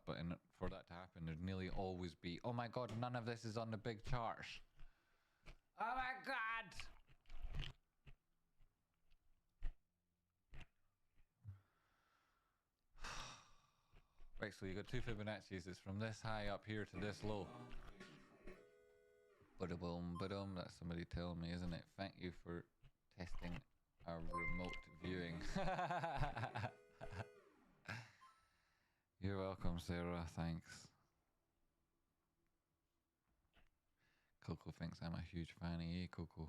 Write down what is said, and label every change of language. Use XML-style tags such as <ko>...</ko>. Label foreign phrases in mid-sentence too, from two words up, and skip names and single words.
<en>But for that to happen, there'd nearly always be, oh my god, none of this is on the big charts. Oh my god! Right, so you got two Fibonacci's. It's from this high up here to this low. Ba-da-boom, ba-dum. That's somebody telling me, isn't it? Thank you for testing our remote viewing. You're welcome, Sarah. Thanks. Coco thinks I'm a huge fan of you, Coco.</en>